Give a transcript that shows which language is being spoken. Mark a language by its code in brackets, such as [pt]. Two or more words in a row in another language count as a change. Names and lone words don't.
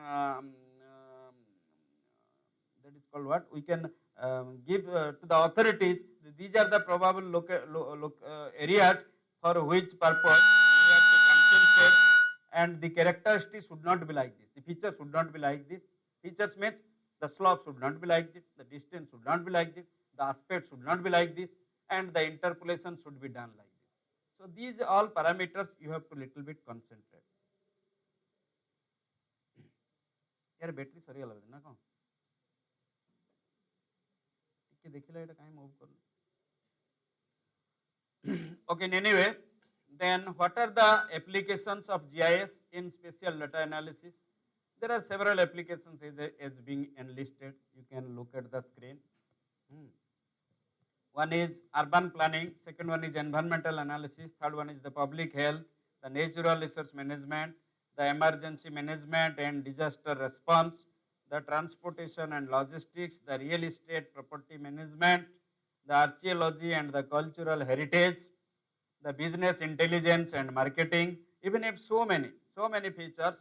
[en] is called what, we can give to the authorities, these are the probable areas for which purpose we have to concentrate, and the characteristics should not be like this, the features should not be like this. Features means the slope should not be like this, the distance should not be like this, the aspect should not be like this, and the interpolation should be done like this. So these all parameters you have to little bit concentrate. यार बैटरी सरी गला ना कौन ଟିକେ ଦେଖିଲା এটা କାଇଁ মুভ করলো. Okay, anyway, then what are the applications of GIS in spatial data analysis? There are several applications as being enlisted. You can look at the screen. One is urban planning, second one is environmental analysis, third one is the public health, the natural resource management, the emergency management and disaster response, the transportation and logistics, the real estate property management, the archaeology and the cultural heritage, the business intelligence and marketing, even if so many features.